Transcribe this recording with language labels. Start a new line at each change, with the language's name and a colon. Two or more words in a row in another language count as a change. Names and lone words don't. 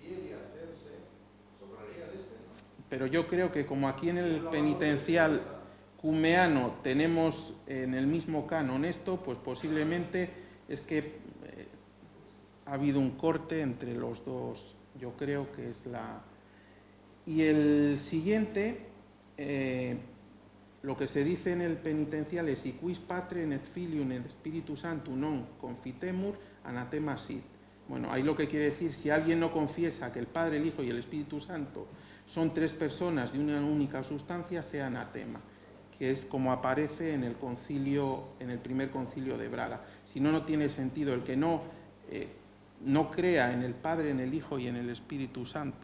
Spanish: Pero yo creo que como aquí en el penitencial, cumeano tenemos en el mismo canon esto, pues posiblemente es que ha habido un corte entre los dos, yo creo que es la... Y el siguiente, lo que se dice en el penitencial es
Latin: «Si quis Patrem et Filium et Spiritus Sanctum non confitemur, anatema sit».
Spanish: Bueno, ahí lo que quiere decir, si alguien no confiesa que el Padre, el Hijo y el Espíritu Santo son tres personas de una única sustancia, sea anatema, que es como aparece en el concilio, en el primer concilio de Braga. Si no, no tiene sentido el que no crea en el Padre, en el Hijo y en el Espíritu Santo.